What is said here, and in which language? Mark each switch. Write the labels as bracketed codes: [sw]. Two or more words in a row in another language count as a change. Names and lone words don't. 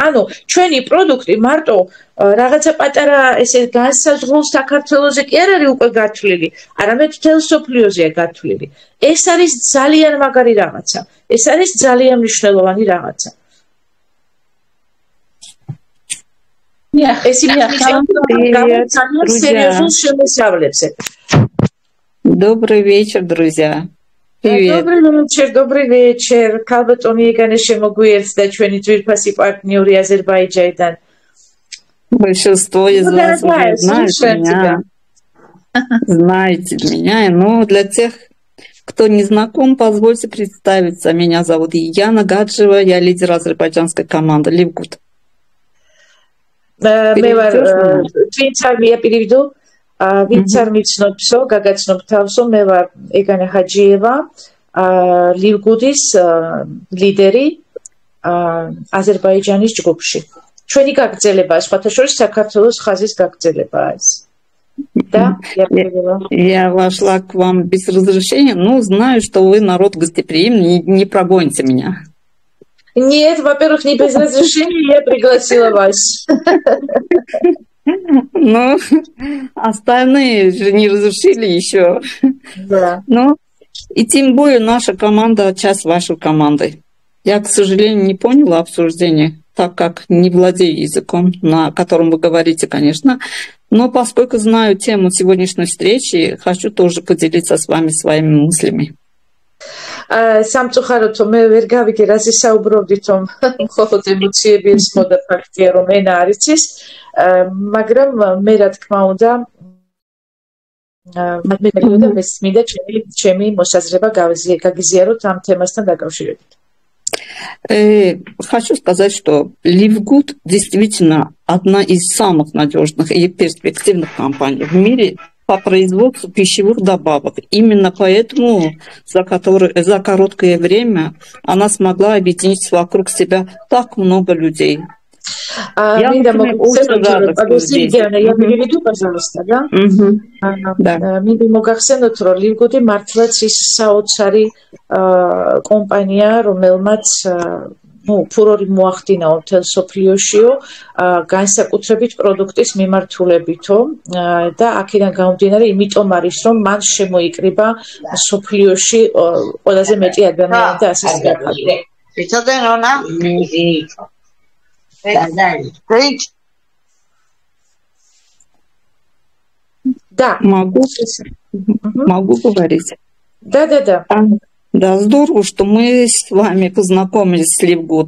[ka] ანუ ჩვენი პროდუქტი მარტო რაღაცა პატარა ესე განსაზღვრულ საქართველოზე კი არ არის უკვე გათვლილი, არამედ მთელ მსოფლიოზეა გათვლილი. ეს არის ძალიან მაგარი რაღაცა. ეს არის ძალიან მნიშვნელოვანი რაღაცა. ეს серьезно შემოსავლებზე. [ru] Добрый вечер, друзья. Привет. Добрый вечер. [ka] Калбатони егане შემოგვიერთდა ჩვენი ძვირფასი პარტნიორი აზერბაიჯანიდან. [ru] Большинство из вас уже знаете меня, но для тех, кто не знаком, позвольте представиться. Меня зовут Яна Гаджева, я лидер азербайджанской команды Livgood. [ka] მე ვარ ვინც არ მიაპირებდო ვინც არ მიცნობსო გაგაცნობ თავსო მე ვარ ეგანე ჰაჯიევა Livgood-ის ლიდერი აზერბაიჯანის ჯგუფში ჩვენი გაგრძელება სხვათა შორის საქართველოს ხაზის გაგრძელებაა ეს да [ru] я вошла к вам без разрешения но знаю что вы народ гостеприимный не прогоните меня. Нет, во-первых, не без разрешения я пригласила вас. Ну, остальные же не разрешили еще. Да. Ну, и тем более наша команда, часть вашей команды. Я, к сожалению, не поняла обсуждение, так как не владею языком, на котором вы говорите, конечно. Но поскольку знаю тему сегодняшней встречи, хочу тоже поделиться с вами своими мыслями. [ka] სამწუხაროდ მე ვერ გავიგე რაზე საუბრობდით რომ მხოლოდ ემოციები ესმოდა ფაქტია რომ ენა არ იცის მაგრამ მე რა თქმა უნდა მინდა ჩემი მოსაზრება გაგიზიაროთ ამ თემასთან დაკავშირებით. [ru] Хочу сказать, что Livgood действительно одна из самых надежных и перспективных компаний в мире по производству пищевых добавок. Именно поэтому за короткое время она смогла объединить вокруг себя так много людей. Я очень рада, что здесь. Я переведу, пожалуйста, да? Да. [ka] მინდა მოგახსენოთ, რომ Livgood მართლაც ის საოცარი კომპანია, რომელმაც ფურორი მოახდინაო მთელ სოფლიოშიო განსაკუთრებით პროდუქტის მიმართულებითო და აქედან გამომდინარე იმიტომ არის რომ მან შემოიკრიბა სოფლიოში ყველაზე მეტი ადამიანი და ასე შეაფარდა. [ru] Да. Могу говорить. Да. Да, здорово, что мы с вами познакомились с Livgood.